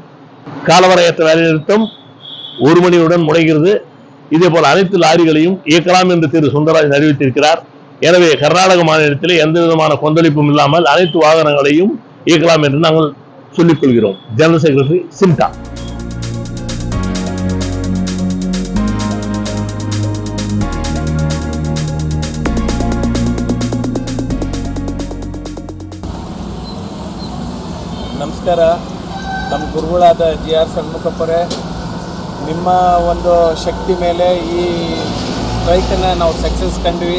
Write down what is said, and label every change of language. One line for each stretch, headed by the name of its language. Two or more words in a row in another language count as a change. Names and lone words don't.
Tamil: காலவரையற்ற வேலைநிறுத்தம் 1 மணியுடன் முனைகிறது. இதே போல அனைத்து லாரிகளையும் இயக்கலாம் என்று திரு சுந்தரராஜன் அறிவித்திருக்கிறார். எனவே கர்நாடக மாநிலத்திலே எந்த விதமான கொந்தளிப்பும் இல்லாமல் அனைத்து வாகனங்களையும் இயக்கலாம் என்று நாங்கள் சொல்லிக் கொள்கிறோம்.
English: General Secretary Simta.
Kannada: ನಮಸ್ಕಾರ. ನಮ್ಮ ಗುರುಗಳಾದ GR ಷಣ್ಮುಖಪ್ಪರೇ, ನಿಮ್ಮ ಒಂದು ಶಕ್ತಿ ಮೇಲೆ ಈ ಸ್ಟ್ರೈಕನ್ನು ನಾವು ಸಕ್ಸಸ್ ಕಂಡ್ವಿ.